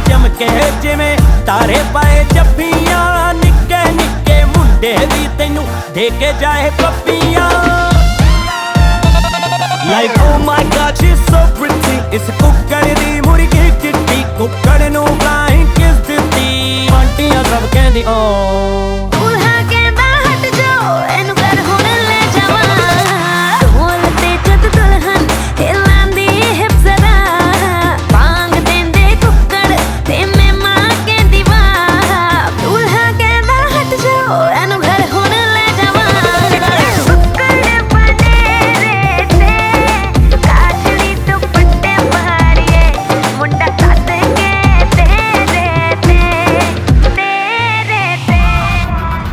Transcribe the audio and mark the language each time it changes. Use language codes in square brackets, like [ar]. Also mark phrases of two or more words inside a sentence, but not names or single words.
[pa] ਕੇ ਜਿਵੇਂ ਤਾਰੇ ਪਾਏ ਜੱਫੀਆਂ ਨਿੱਕੇ ਨਿੱਕੇ ਮੁੰਡੇ ਭੀ ਤੈਨੂੰ ਦੇ ਕੇ ਜਾਏ ਪੱਪੀਆਂ [en] Like oh my god she's so pretty [pa] ਇਸ ਕੁੱਕੜ ਦੀ ਮੁਰਗੀ ਚਿੱਟੀ ਕੁੱਕੜ ਨੂੰ [en] flying kiss [pa] ਦਿੱਤੀ ਆਂਟੀਆਂ ਸਭ ਕਹਿੰਦੀ ਓ ਦੂਲ੍ਹਾ ਕਹਿੰਦਾ ਹਟ ਜਾਓ ਏਨੂੰ ਘਰ ਹੁਣ ਲੇ ਜਾਵਾਂ ਢੋਲ ਤੇ ਜਦ ਦੁਲਹਨ ਹਿਲਾਂਦੀ ਹਿਪ ਜ਼ਰਾ ਬਾਂਗ ਦੇਂਦੇ ਕੁੱਕੜ ਤੇ ਮੈਂ ਮਾਂ ਕਹਿੰਦੀ ਵਾਹ ਦੂਲ੍ਹਾ ਕਹਿੰਦਾ ਹਟ ਜਾਓ ਏਨੂੰ ਘਰ ਹੁਣ ਲੇ ਜਾਵਾਂ ਕੁੱਕੜ ਬਣੇ ਰੇ ਤੇ ਕਾਜਲੀ ਦੁਪੱਟੇ ਮਾਰੀਏ ਮੁੰਡਾ ਸਦ ਕੇ ਤੇਰੇ ਤੇ